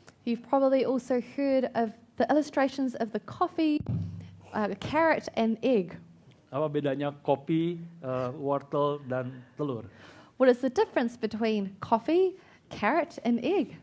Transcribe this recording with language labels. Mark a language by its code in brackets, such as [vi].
[en] You've probably also heard of the illustrations of the coffee, carrot, and egg. [id] Apa bedanya kopi, wortel dan telur? [en] What is the difference between coffee, carrot, and egg?